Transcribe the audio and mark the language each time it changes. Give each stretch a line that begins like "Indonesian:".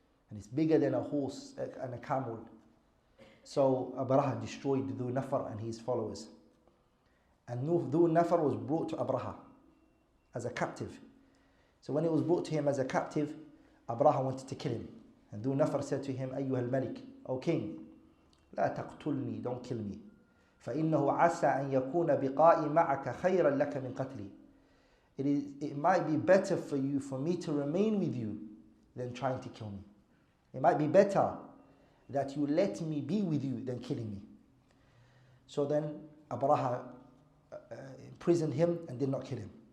English: And it's bigger than a horse and a camel. So Abraha destroyed Dhu Nafar and his followers. And Dhu Nafar was brought to Abraha as a captive. So when he was brought to him as a captive, Abraha wanted to kill him. And Dhu Nafar said to him,
Arabic: أيها الملك,
English: O king,
Arabic: لا تقتلني,
English: don't kill me.
Arabic: فإنه عسى أن يكون بقائي معك خيرا لك من قتلي.
English: It might be better for you, for me to remain with you than trying to kill me. It might be better that you let me be with you than killing me. So then Abraha imprisoned him and did not kill him.